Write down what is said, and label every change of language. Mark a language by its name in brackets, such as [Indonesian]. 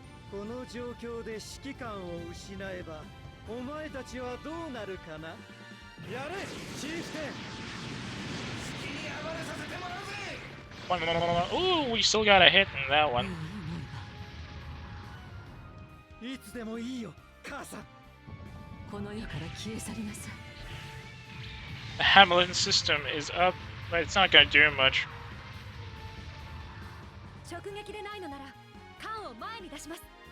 [Japanese] この状況で指揮官を失えばお前たちはどうなるかな。やれチーフテン。好きに暴れさせてもらうぜ。 [English] Ooh, we still got a hit in that one. [Japanese] いつでもいいよ母さん。この世から消え去りなさい。 [English] The Hamilton system is up, but it's not gonna do much. [Japanese] 直撃でないのなら艦を前に出します。